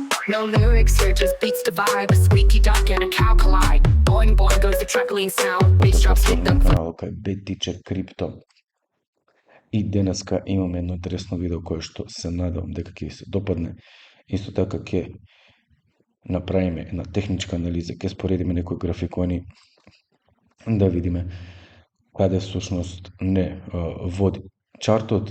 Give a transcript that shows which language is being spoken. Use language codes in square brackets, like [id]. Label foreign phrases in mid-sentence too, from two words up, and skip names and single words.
[en] No lyrics here, just beats the vibe. A squeaky duck and a cow collide. Boing boing goes the truckling sound. Bass drops hit them. [mk] Каналот кај Bad Teacher Crypto. И денеска имаме едно интересно видео кое што се надевам дека ќе ви се допадне. Исто така ќе направиме една техничка анализа, ќе споредиме некои графикони да видиме каде всушност не води чартот.